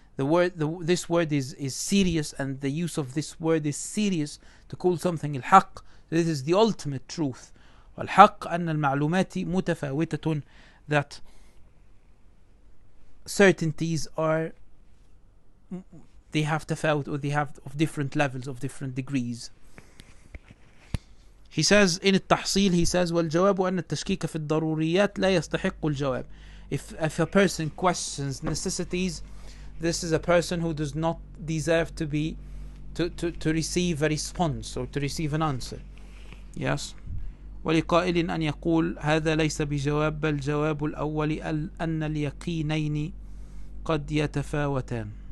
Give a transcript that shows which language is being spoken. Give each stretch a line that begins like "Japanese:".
English: this word is serious, and the use of this word is serious to call something الحق. This is the ultimate truth.
Arabic: والحق أن المعلومات متفاوتة,
English: that certainties they have تفاوت, or they have of different levels, of different degrees. He says in التحصيل, he says
Arabic: والجواب أن التشكيك في الضروريات لا يستحق الجواب.
English: If a person questions necessities, this is a person who does not deserve to receive a response, or to receive an answer. Yes.
Arabic: ولقائل أن يقول هذا ليس بجواب بل جواب الأول أن اليقينين قد يتفاوتان.